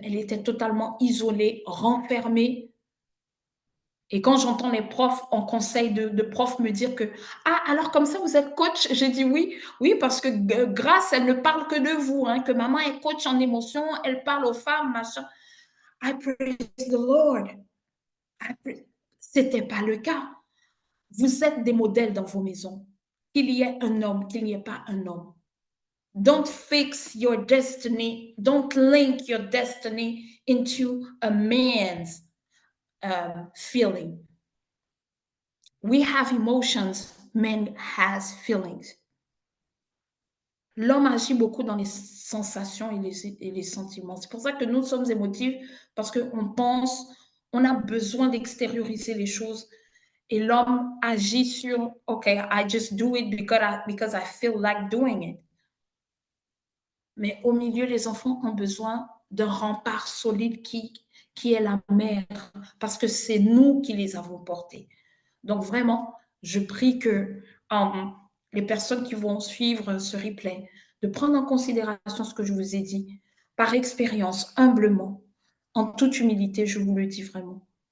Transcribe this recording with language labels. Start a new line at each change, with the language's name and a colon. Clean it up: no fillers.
French: Elle était totalement isolée, renfermée. Et quand j'entends les profs en conseil de profs me dire que ah alors comme ça vous êtes coach, j'ai dit oui parce que grâce elle ne parle que de vous, hein, que maman est coach en émotion, elle parle aux femmes machin.
English: I praise the Lord.
French: C'était pas le cas. Vous êtes des modèles dans vos maisons. Qu'il y ait un homme, qu'il n'y ait pas un homme.
English: Don't fix your destiny. Don't link your destiny into a man's feeling. We have emotions. Man has feelings.
French: L'homme agit beaucoup dans les sensations et les sentiments. C'est pour ça que nous sommes émotifs, parce qu'on pense, on a besoin d'extérioriser les choses. Et l'homme agit sur,
English: OK, I just do it because I feel like doing it.
French: Mais au milieu, les enfants ont besoin d'un rempart solide qui est la mère, parce que c'est nous qui les avons portés. Donc vraiment, je prie que les personnes qui vont suivre ce replay, de prendre en considération ce que je vous ai dit, par expérience, humblement, en toute humilité, je vous le dis vraiment.